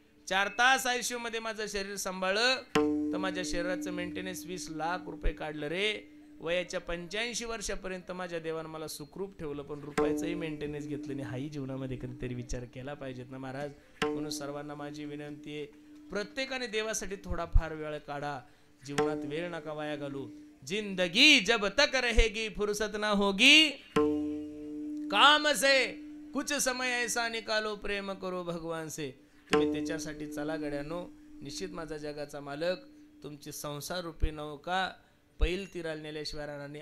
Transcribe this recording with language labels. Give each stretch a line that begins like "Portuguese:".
Marathi: 4 तास आयसीयू मध्ये माझं शरीर सांभाळलं तर माझ्या शरीराचं मेंटेनन्स 20 लाख रुपये काढलं रे. वयाच्या 85 वर्षापर्यंत माझ्या देवानं मला सुखरूप ठेवलं, पण रुपयाचंही मेंटेनन्स घेतलं नाही. हाही जीवनामध्ये कधीतरी विचार केला पाहिजेत ना महाराज. म्हणून सर्वांना माझी विनंती आहे, प्रत्येकाने देवासाठी थोडाफार वेळ काढा. जीवनात वेळ नका वाया घालू.
Hindi: जिंदगी जब तक रहेगी फुर्सत ना होगी, काम से कुछ समय ऐसा निकालो, प्रेम करो भगवान से.
Marathi: तुम्ही त्याच्यासाठी चला गड्यानो. निश्चित माझा जगाचा मालक तुमची संसार रूपी नौका पैल तीराला नेल्याशिवाय राहणार नाही.